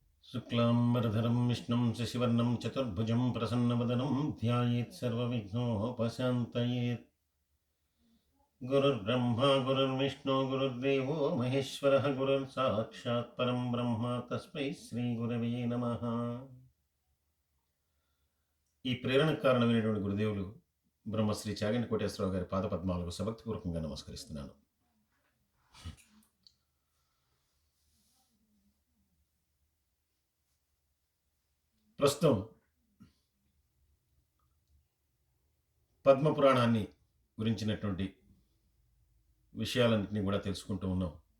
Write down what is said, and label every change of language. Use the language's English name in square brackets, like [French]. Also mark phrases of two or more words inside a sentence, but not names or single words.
[Sanskrit] शुक्लाम्बरधरं विष्णुं शशिवर्णं चतुर्भुजं प्रसन्नवदनं ध्यायेत् सर्वविघ्नोपशान्तयेत्। गुरुर्ब्रह्मा गुरुर्विष्णु गुरुर्देवो महेश्वरः गुरुर्साक्षात् परं ब्रह्म तस्मै శ్రీగురవే నమః. [Telugu] ఈ ప్రేరణకు కారణమైనటువంటి గురుదేవులు బ్రహ్మశ్రీ చాగంటి కోటేశ్వరరావు గారి పాదపద్మాలకు సభక్తిపూర్వకంగా నమస్కరిస్తున్నాను. ప్రస్తుతం పద్మపురాణాన్ని గురించినటువంటి విషయాలన్నింటినీ కూడా తెలుసుకుంటూ ఉన్నాం.